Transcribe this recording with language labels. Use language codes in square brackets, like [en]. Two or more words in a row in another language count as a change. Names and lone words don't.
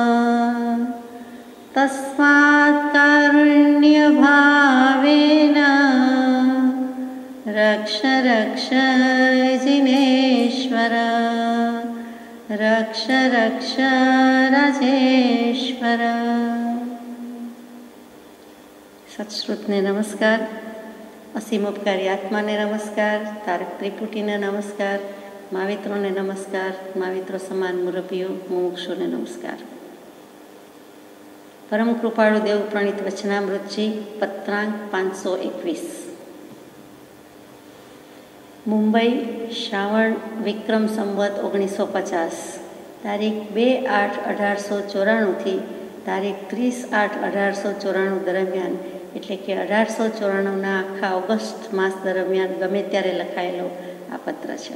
[sa] तस्मात् कारुण्यभावेन रक्ष रक्ष जिनेश्वर, रक्ष रक्ष राजेश्वर। [gu] સત્શ્રુતને નમસ્કાર, અસીમોપકારી આત્માને નમસ્કાર, તારક ત્રિપુટીને નમસ્કાર, માવિત્રોને નમસ્કાર, माविત્રો સમાન મુરબ્બીઓ મુમુક્ષુને નમસ્કાર। પરમ કૃપાળુ દેવ પ્રણીત વચનામૃતજી પત્રાંક 521। મુંબઈ, શ્રાવણ વિક્રમ સંવત 1950, તારીખ 2/8/1894 તારીખ 30/8/1894 દરમિયાન, એટલે કે 1894ના આખા ઓગસ્ટ માસ દરમિયાન ગમે ત્યારે લખાયેલો આ પત્ર છે।